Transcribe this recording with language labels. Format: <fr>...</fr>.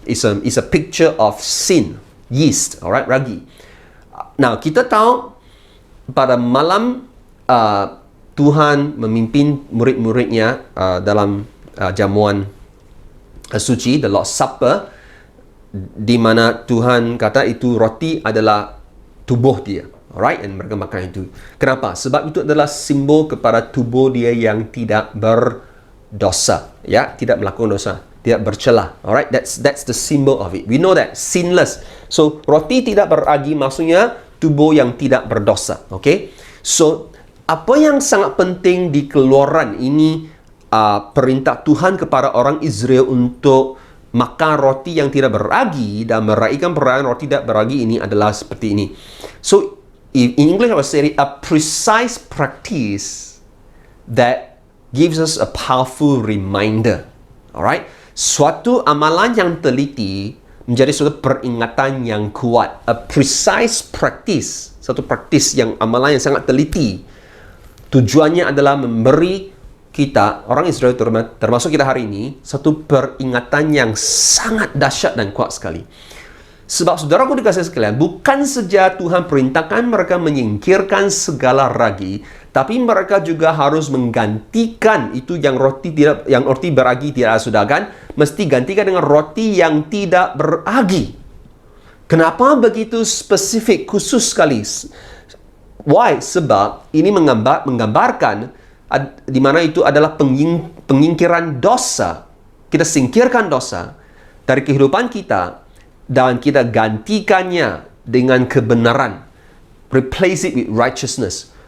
<en>It's a picture of sin, yeast, alright, ragi.</en> <ms>Nah, kita tahu pada malam Tuhan memimpin murid-muridnya dalam jamuan suci, the Lord's Supper, di mana Tuhan kata itu roti adalah tubuh dia. Alright, and mereka makan itu. Kenapa? Sebab itu adalah simbol kepada tubuh dia yang tidak berdosa, ya, tidak melakukan dosa, tidak bercelah.</ms> <en>Alright, that's the symbol of it. We know that sinless.</en> <ms>So roti tidak beragi maksudnya tubuh yang tidak berdosa. Okay, so apa yang sangat penting di Keluaran ini, perintah Tuhan kepada orang Israel untuk makan roti yang tidak beragi dan meraihkan perayaan roti tidak beragi ini adalah seperti ini.</ms> <en>So in English I would say a precise practice that gives us a powerful reminder.</en> <ms>Alright, suatu amalan yang teliti menjadi suatu peringatan yang kuat.</ms> <en>A precise practice,</en> <ms>satu praktis yang amalan yang sangat teliti. Tujuannya adalah memberi kita, orang Israel termasuk kita hari ini, satu peringatan yang sangat dahsyat dan kuat sekali. Sebab saudaraku dikasihi sekalian, bukan saja Tuhan perintahkan mereka menyingkirkan segala ragi, Tapi mereka juga harus menggantikan itu yang roti beragi tidak sudah kan, mesti gantikan dengan roti yang tidak beragi. Kenapa begitu spesifik, khusus sekali? Why? Sebab ini menggambarkan di mana itu adalah pengingkiran dosa. Kita singkirkan dosa dari kehidupan kita dan kita gantikannya dengan kebenaran.</ms> <en>Replace it with righteousness.</en>